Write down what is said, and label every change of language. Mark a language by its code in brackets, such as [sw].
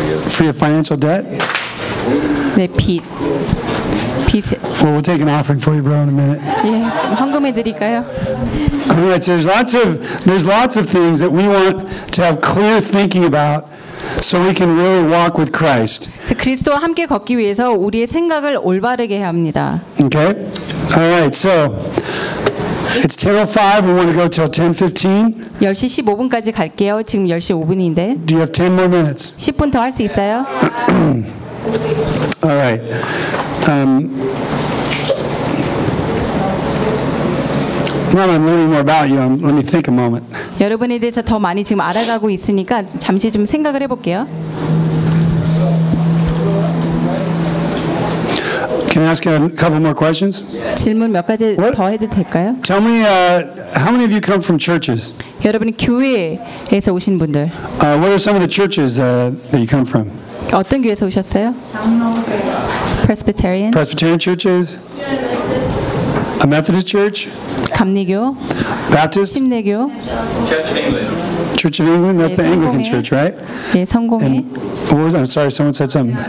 [en] for your financial debt? Yeah. 네, Pete. Pete. Well, we'll take an offering for you, bro, in a minute. [ko] Yeah, 헌금해 드릴까요? [en] All right, so there's lots of things that we want to have clear thinking about so we can really walk with Christ. [ko] 그리스도와 함께 걷기 위해서 우리의 생각을 올바르게 해야 합니다. [en] Okay. All right. So it's 10:05. We want to go till 10:15. [ko] 10시 15분까지 갈게요. 지금 10시 5분인데. [en] Do you have 10 more minutes? [ko] 10분 더 할 수 있어요? [en] All right. Now I'm learning more about you. Let me think a moment. [ko] 여러분에 대해서 더 많이 지금 알아가고 있으니까 잠시 좀 생각을 해볼게요. [en] Can I ask you a couple more questions? [ko] 질문 몇 가지 더 해도 될까요? [en] Tell me, how many of you come from churches? [ko] 여러분 교회에서 오신 분들. [en] What are some of the churches that you come from? [ko] 어떤 교회에서 오셨어요? 장로교회. [en] Presbyterian. Presbyterian churches. A Methodist church? [ko] 감리교. [en] Baptist? [ko] 침례교. [en] Church of England. Church of England? That's [ko] 예, [en] the Anglican church, right? [ko] 예, 성공회. [en] What was that? I'm sorry, someone said something.